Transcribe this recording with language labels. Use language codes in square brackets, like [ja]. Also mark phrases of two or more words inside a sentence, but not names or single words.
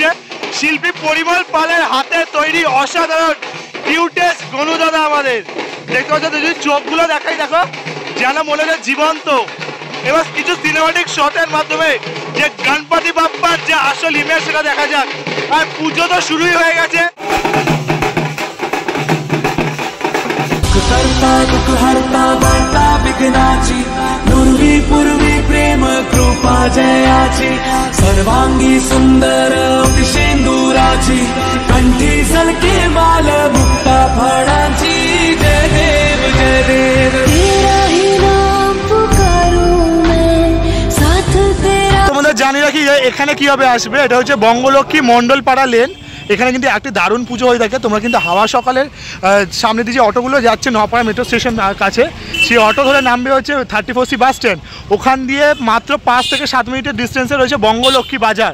[bn] শিল্পী পরিমল পালের হাতে তৈরি অসাধারণ কিউটেস্ট গোলু দাদা আমাদের দেখতে পাচ্ছ। যদি চোখগুলো দেখাই দেখো যেন মনে হয় জীবন্ত। এবার কিছু [en] cinematic shot [bn] মাধ্যমে যে গণপতি বাপ্পার যে আসল ইমেজ সেটা দেখা যাক। আর পুজো তো শুরুই হয়ে গেছে। [mr] प्रेम कृपा जयाची सर्वांगी सुंदर सिंदूराची कंठी झलके माल मुक्ता फळाची जय देव जय देव। [hi] तेरा ही नाम पुकारूं मैं साथ तेरा। [bn] তোমাদের জানিয়ে রাখি এখানে কিভাবে আসবে। এটা হচ্ছে বঙ্গলক্ষ্মী মণ্ডলপাড়া লেন, এখানে কিন্তু একটি দারুণ পুজো হয়ে থাকে। তোমরা কিন্তু হাওয়া সকালের সামনে দিয়ে যে অটোগুলো যাচ্ছে নপাড়া [en] metro station [bn] কাছে, সেই অটো ধরে নামবে হচ্ছে 34C [en] bus stand. [bn] ওখান দিয়ে মাত্র 5 থেকে 7 মিনিটের ডিস্টেন্সে রয়েছে বঙ্গলক্ষ্মী বাজার।